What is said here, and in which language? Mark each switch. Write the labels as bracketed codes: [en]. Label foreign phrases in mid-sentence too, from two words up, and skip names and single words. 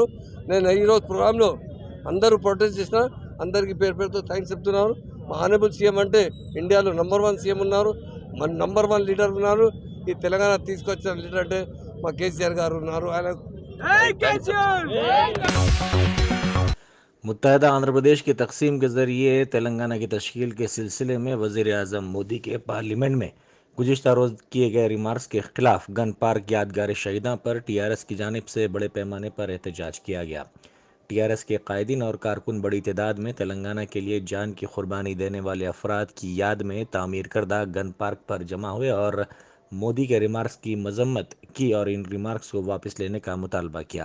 [te] నేను ఈరోజు ప్రోగ్రాంలో అందరూ ప్రొటెస్ట్ చేసిన అందరికీ పేరు పేరుతో థ్యాంక్స్ చెప్తున్నాను. మా [en] honourable CM [te] అంటే ఇండియాలో [en] number 1 CM [te] ఉన్నారు, మన [en] number 1 leader [te] ఉన్నారు. ఈ తెలంగాణ తీసుకొచ్చిన లీడర్ అంటే మా కేసీఆర్ గారు ఉన్నారు. ఆయన [ur] متحدہ آندھرا پردیش کی تقسیم کے ذریعے تلنگانہ کی تشکیل کے سلسلے میں وزیر اعظم مودی کے پارلیمنٹ میں گزشتہ روز کیے گئے ریمارکس کے خلاف گن پارک یادگار شہیداں پر ٹی آر ایس کی جانب سے بڑے پیمانے پر احتجاج کیا گیا۔ ٹی آر ایس کے قائدین اور کارکن بڑی تعداد میں تلنگانہ کے لیے جان کی قربانی دینے والے افراد کی یاد میں تعمیر کردہ گن پارک پر جمع ہوئے اور مودی کے ریمارکس کی مذمت کی اور ان ریمارکس کو واپس لینے کا مطالبہ کیا۔